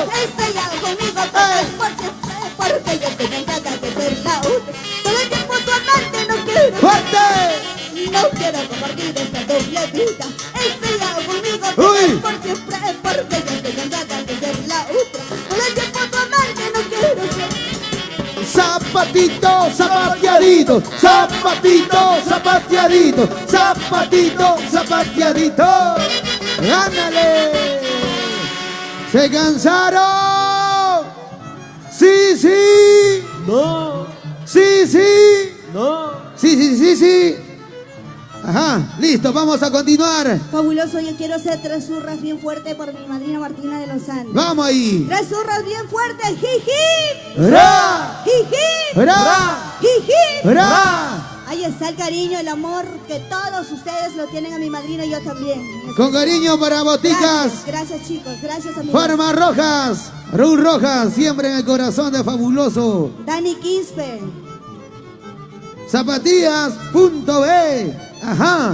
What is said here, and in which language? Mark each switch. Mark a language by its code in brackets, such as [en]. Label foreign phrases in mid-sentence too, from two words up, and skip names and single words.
[es] Estoy ya conmigo, todos por siempre, porque yo estoy cansada de ser la otra. Todo el tiempo tu amante no quiero. ¡Fuerte! No quiero compartir esta doble vida. Estoy ya conmigo, Uy. todos por siempre, porque yo estoy cansada de ser la otra. Todo el tiempo tu amante no quiero ser. Zapatito, zapateadito, zapatito, zapateadito, zapatito, zapateadito. ¡Gánale! ¿Se cansaron? ¡Sí, sí! No, ¡Sí, sí! no. ¡Sí, sí, sí, sí! Ajá, listo, vamos a continuar. Fabuloso, yo quiero hacer 3 zurras bien fuertes por mi madrina Martina de los Andes. Vamos ahí. 3 zurras bien fuertes, jiji, ¡Ra! jiji, ¡Ra! jiji. ¡Ra! Ahí está el cariño, el amor que todos ustedes lo tienen a mi madrina y yo también. Con cariño para Boticas. Gracias, gracias chicos, gracias amigos. Farmas Rojas. Raúl Rojas, siempre en el corazón de Fabuloso. Dani Quispe. Zapatillas.b. Ajá.